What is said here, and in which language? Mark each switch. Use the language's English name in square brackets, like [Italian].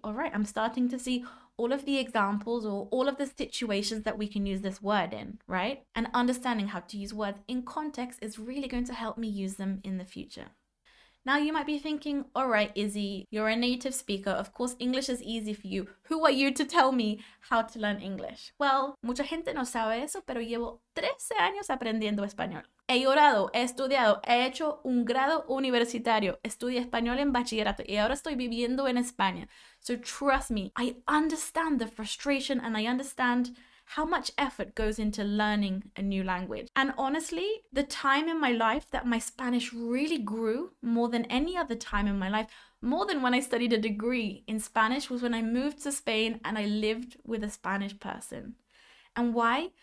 [English] All right, I'm starting to see all of the examples or all of the situations that we can use this word in, right? And understanding how to use words in context is really going to help me use them in the future. Now you might be thinking, all right, Izzy, you're a native speaker. Of course, English is easy for you. Who are you to tell me how to learn English? [Spanish] Well, mucha gente no sabe eso, pero llevo 13 años aprendiendo español. He llorado, he estudiado, he hecho un grado universitario, estudié español en bachillerato y ahora estoy viviendo en España. [English] So trust me, I understand the frustration and I understand how much effort goes into learning a new language. And honestly, the time in my life that my Spanish really grew more than any other time in my life, more than when I studied a degree in Spanish, was when I moved to Spain and I lived with a Spanish person. And why?